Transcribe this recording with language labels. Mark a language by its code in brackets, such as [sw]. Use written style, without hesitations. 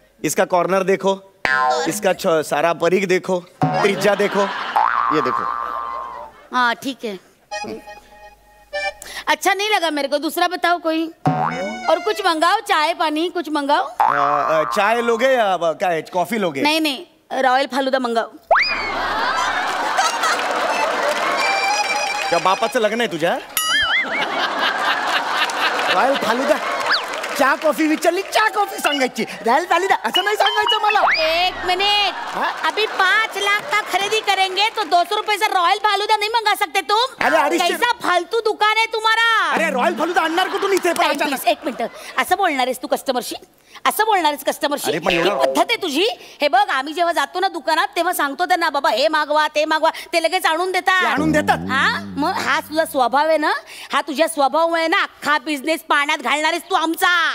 [hi] इसका कॉर्नर देखो, इसका सारा परिघ देखो, त्रिज्या देखो. ये देखो. हाँ ठीक है. अच्छा नहीं लगा मेरे को, दूसरा बताओ कोई और कुछ मंगाओ, चाय पानी कुछ मंगाओ। चाय लोगे या काय कॉफी लोगे? नहीं नहीं, रॉयल फालुदा मंगाओ। [mr] त्या बापाचं लग्न आहे तुझ्या? रॉयल फालुदा चहा कॉफी विचारली, चहा कॉफी सांगायची, रॉयल फालुदा असं नाही सांगायचं मला। [hi] एक मिनट, अभी 5 लाख का खरीदी करेंगे तो 200 रुपए से रॉयल फालूदा नहीं मंगा सकते तुम? अरे 250 कैसा फालतू दुकान है तुम्हारा? [mr] अरे रॉयल फालुदा आणणार कुठून इथे? पण अचानक एक मिनिट, असं बोलणार आहेस तू कस्टमरशी? असं बोलणार आहेस कस्टमरशी? अरे पण ही एवढं- पद्धत आहे तुझी? हे बघ, आम्ही जेव्हा जातो ना दुकानात तेव्हा सांगतो त्यांना बाबा हे मागवा ते मागवा, ते लगेच आणून ते देतात। आणून देतात? हा, मग हा तुझा स्वभाव आहे ना, हा तुझ्या स्वभावामुळे ना अख्खा बिझनेस पाण्यात घालणारेस तू आमचा।